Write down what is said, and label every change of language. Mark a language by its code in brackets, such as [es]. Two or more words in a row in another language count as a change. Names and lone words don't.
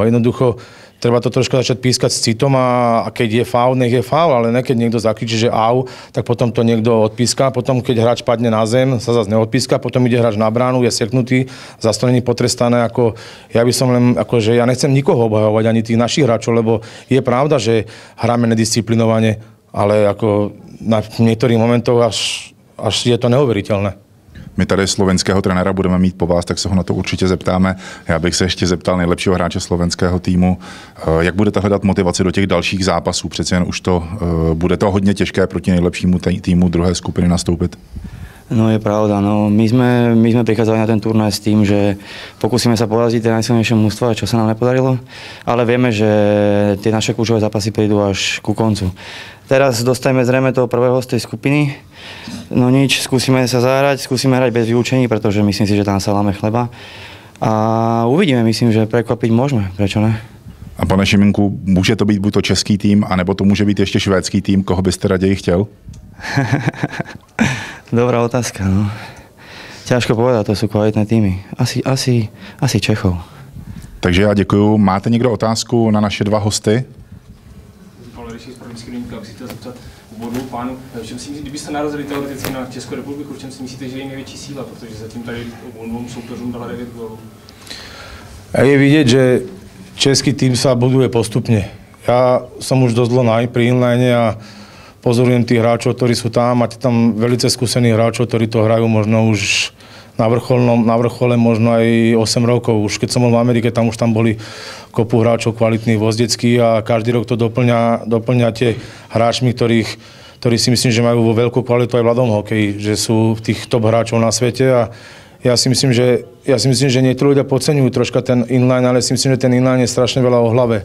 [sk] A jednoducho treba to troška začať pískať s citom a keď je faul, nech je faul, ale ne keď niekto zakričí, že au, tak potom to niekto odpíska, potom keď hráč padne na zem, sa zase neodpíska, potom ide hráč na bránu, je seknutý, zase to není potrestané. Ako, ja by som len, akože ja nechcem nikoho obhajovať, ani tých našich hráčov, lebo je pravda, že hráme nedisciplinovane, ale ako na niektorých momentoch až je to neuveriteľné. [cs] My tady slovenského trenéra budeme mít po vás, tak se ho na to určitě zeptáme. Já bych se ještě zeptal nejlepšího hráče slovenského týmu. Jak budete hledat motivaci do těch dalších zápasů? Přece jen už to bude to hodně těžké proti nejlepšímu týmu druhé skupiny nastoupit. [sk] No je pravda, no my sme prichádzali na ten turnaj s tým, že pokúsime sa poraziť tie najsilnejšie mužstvá, čo sa nám nepodarilo, ale vieme, že tie naše kľúčové zápasy prídu až ku koncu. Teraz dostajeme zrejme toho prvého z tej skupiny, no nič, skúsime sa zahrať, skúsime hrať bez vylúčení, pretože myslím si, že tam sa láme chleba a uvidíme, myslím, že prekvapiť môžeme, prečo ne? [cs] A pane Šiminku, může to být buď to český tým, anebo to může být ještě švédský tým, koho byste raději chtěl? Dobrá otázka, no. [sk] Ťažko povedať, to sú kvalitné týmy. Asi Čechov. [cs] Takže já děkuju. Máte někdo otázku na naše 2 hosty? Kdybyste narazili teoreticky na Českou republiku, v čem si myslíte, že je největší síla, protože zatím tady obou soupeřům dala 9 gólů? [sk] Je vidieť, že český tým sa buduje postupne. Ja som už dosť dlho pri inline a pozorujem tých hráčov, ktorí sú tam. Máte tam veľmi skúsených hráčov, ktorí to hrajú možno už na vrchole možno aj 8 rokov. Už keď som bol v Amerike, tam už boli kopu hráčov kvalitných vozdeckých a každý rok to doplňa tie hráčmi, ktorí si myslím, že majú vo veľkú kvalitu aj v ľadom hokeji, že sú tých top hráčov na svete a ja si myslím, že niektorí ľudia podceňujú troška ten inline, ale si myslím, že ten inline je strašne veľa o hlave.